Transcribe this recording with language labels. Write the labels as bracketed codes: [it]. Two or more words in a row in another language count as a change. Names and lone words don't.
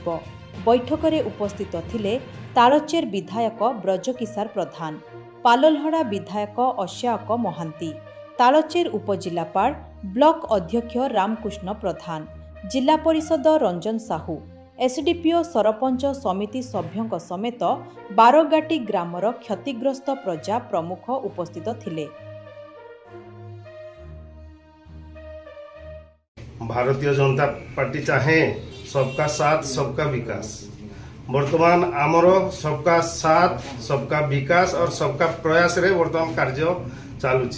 [or] ବୈଠକରେ ଉପସ୍ଥିତ ଥିଲେ ତାଳଚେର ବିଧାୟକ ବ୍ରଜକିଶାର ପ୍ରଧାନ, ପାଲଲହଡ଼ା ବିଧାୟକ ଅଶ୍ୟାକ ମହାନ୍ତି, ତାଳଚେର ଉପଜିଲ୍ଲାପାଳ ବ୍ଲକ ଅଧ୍ୟକ୍ଷ ରାମକୃଷ୍ଣ ପ୍ରଧାନ, ଜିଲ୍ଲା ପରିଷଦ ରଞ୍ଜନ ସାହୁ, ଏସଡିପିଓ ସରପଞ୍ଚ ସମିତି ସଭ୍ୟଙ୍କ ସମେତ ବାରଗାଟି ଗ୍ରାମର କ୍ଷତିଗ୍ରସ୍ତ ପ୍ରଜା ପ୍ରମୁଖ ଉପସ୍ଥିତ ଥିଲେ। [hi] भारतीय जनता पार्टी चाहे सबका साथ सबका विकास। [or] ବର୍ତ୍ତମାନ ଆମର [hi] सबका साथ सबका विकास और सबका प्रयास [or] ରେ ବର୍ତ୍ତମାନ କାର୍ଯ୍ୟ ଚାଲୁଛି।